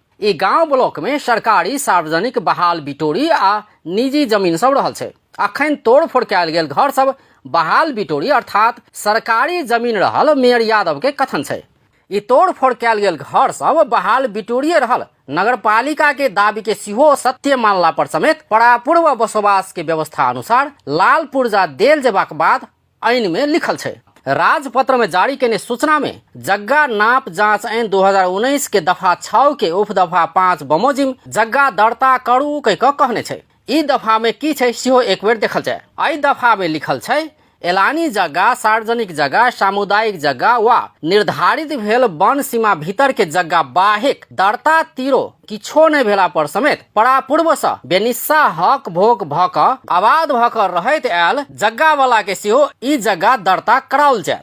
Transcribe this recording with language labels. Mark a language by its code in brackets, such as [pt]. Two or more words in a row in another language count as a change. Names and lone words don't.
[mai] ई गांव ब्लॉक में सरकारी, सार्वजनिक, बहाल बिटोरी आ निजी जमीन सब रहल छै। अखन तोड़फोड़ कयल गेल घर सब बहाल बिटोरी अर्थात सरकारी जमीन रहल मेयर यादव के कथन छै। ई तोड़फोड़ कयल गेल घर सब बहाल बिटोरिये रहल नगर पालिका के दाबी के सेहो सत्य मानला पर समेत परापूर्व बसोबास के व्यवस्था अनुसार लाल पुर्जा देल जेबाक बाद आइन में लिखल छै। राजपत्र में जारी केने सूचना में जग्गा नाप जांच ऐन 2019 के दफा 6 के उप दफा 5 बमोजिम जग्गा दर्ता करू कह कहने छै। ई दफा में की छै सेहो एक बेर देखल जाय। एहि दफा में लिखल छै एलानी जगह, सार्वजनिक जगह, सामुदायिक जगह वा निर्धारित भेल वन सीमा भीतर के जगह बाहेक दर्ता तीरो किछो नहीं भेला पर समेत परापूर्व से बेनिस्सा हक भोग भ क आबाद भ क रहैत आयल जगह वाला के सेहो ई जगह दर्ता कराओल जाय।